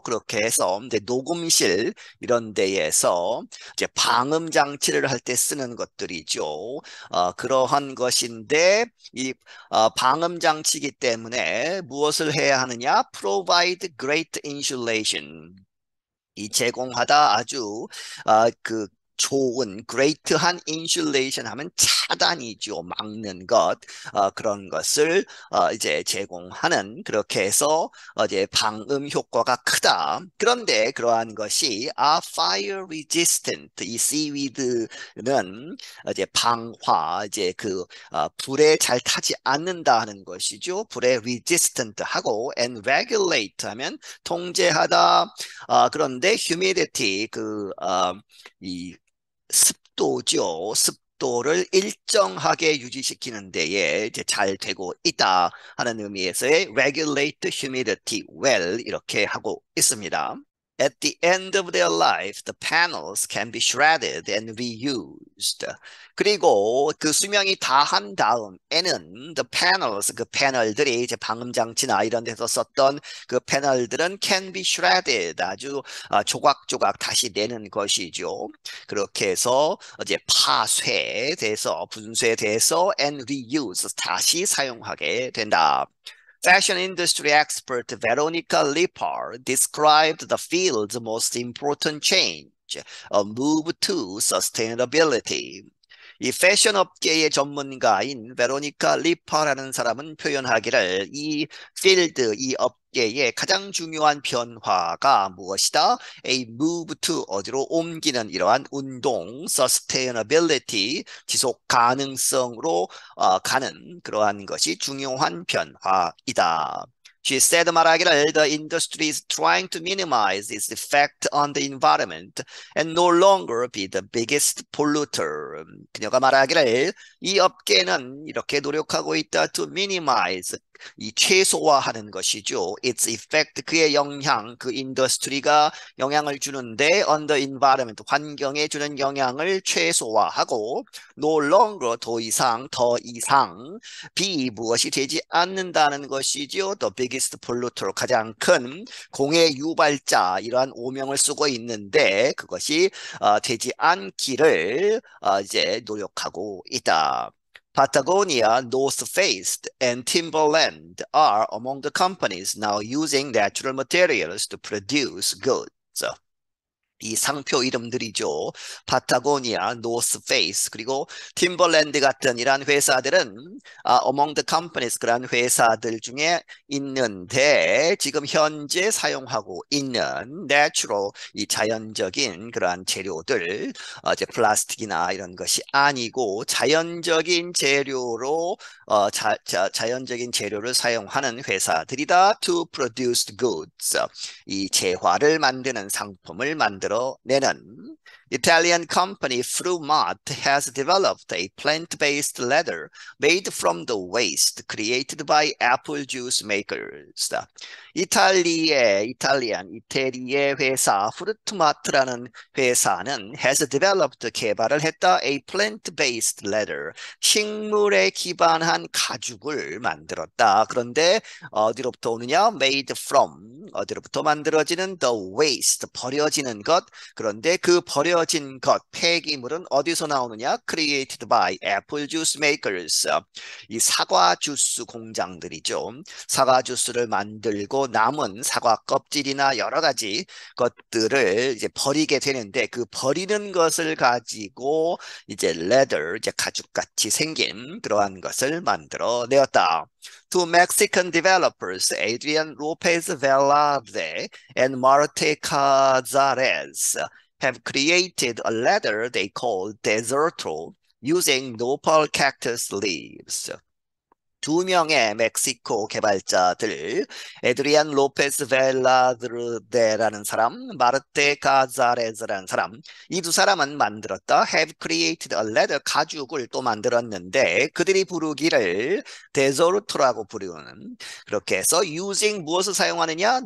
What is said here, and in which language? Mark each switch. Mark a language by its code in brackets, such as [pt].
[ko] 그렇게 해서 이제 녹음실 이런 데에서 이제 방음 장치를 할 때 쓰는 것들이죠. 그러한 것인데 이 방음 장치이기 때문에 무엇을 해야 하느냐? [en] Provide great insulation. [ko] 이 제공하다 아주 그 좋은 great한 insulation 하면 차단이죠. 막는 것 그런 것을 이제 제공하는 그렇게 해서 이제 방음 효과가 크다. 그런데 그러한 것이 [en] fire resistant [ko] 이 seaweed는 이제 방화 이제 그 불에 잘 타지 않는다 하는 것이죠. 불에 resistant 하고 [en] and regulate [ko] 하면 통제하다 그런데 humidity 이 습도죠. 습도를 일정하게 유지시키는 데에 이제 잘 되고 있다 하는 의미에서의 [en] regulate humidity well [ko] 이렇게 하고 있습니다. [en] At the end of their life, the panels can be shredded and reused. [ko] 그리고 그 수명이 다한 다음에는 [en] the panels, [ko] 그 패널들이 이제 방음 장치나 이런 데서 썼던 그 패널들은 [en] can be shredded, [ko] 아주 조각조각 다시 내는 것이죠. 그렇게 해서 이제 파쇄돼서 분쇄돼서 [en] and reuse, [ko] 다시 사용하게 된다. [en] Fashion industry expert Veronica Lippard described the field's most important change, a move to sustainability. [ko] 이 패션 업계의 전문가인 베로니카 리퍼라는 사람은 표현하기를 이 필드, 이 업계의 가장 중요한 변화가 무엇이다? [en] A move to [ko] 어디로 옮기는 이러한 운동, sustainability, 지속 가능성으로 가는 그러한 것이 중요한 변화이다. [en] She said [ko] 말하기를 [en] the industry is trying to minimize its effect on the environment and no longer be the biggest polluter. [ko] 그녀가 말하기를 이 업계는 이렇게 노력하고 있다 [en] to minimize [ko] 이 최소화하는 것이죠. [en] its effect [ko] 그의 영향 그 인더스트리가 영향을 주는데 [en] on the environment [ko] 환경에 주는 영향을 최소화하고 [en] no longer [ko] 더 이상 be 무엇이 되지 않는다는 것이죠. [en] the biggest polluter [ko] 가장 큰 공해 유발자 이러한 오명을 쓰고 있는데 그것이 되지 않기를 이제 노력하고 있다. [en] Patagonia, North Face, and Timberland are among the companies now using natural materials to produce goods. [ko] 이 상표 이름들이죠. 파타고니아, 노스페이스, 그리고 팀벌랜드 같은 이러한 회사들은 [en] among the companies [ko] 그러한 회사들 중에 있는데 지금 현재 사용하고 있는 natural 이 자연적인 그러한 재료들 이제 플라스틱이나 이런 것이 아니고 자연적인 재료로 자연적인 재료를 사용하는 회사들이다. [en] To produce goods [ko] 이 재화를 만드는 상품을 만들어내는 [en] Italian company Frumat has developed a plant-based leather made from the waste created by apple juice makers. [ko] 이태리의 회사 프루트마트라는 회사는 [en] has developed [ko] 개발을 했다 [en] a plant-based leather [ko] 식물에 기반한 가죽을 만들었다. 그런데 어디로부터 오느냐? [en] made from [ko] 어디로부터 만들어지는 [en] the waste [ko] 버려지는 것 그런데 그 버려진 것 폐기물은 어디서 나오느냐? [en] created by apple juice makers [ko] 이 사과 주스 공장들이죠. 사과 주스를 만들고 남은 사과 껍질이나 여러 가지 것들을 이제 버리게 되는데 그 버리는 것을 가지고 이제 leather 이제 가죽같이 생긴 그러한 것을 만들어 내었다. [en] Two Mexican developers, Adrian Lopez Velarde and Marte Cazares, have created a leather they call Deserto using nopal cactus leaves. [ko] 두 명의 멕시코 개발자들, 에드리안 로페스 벨라드르데라는 사람, 마르테 카자레즈라는 사람, 이 두 사람은 만들었다. [en] have created a leather, [ko] 가죽을 또 만들었는데 그들이 부르기를 데저르토라고 부르는, 그렇게 해서 [en] using [ko] 무엇을 사용하느냐?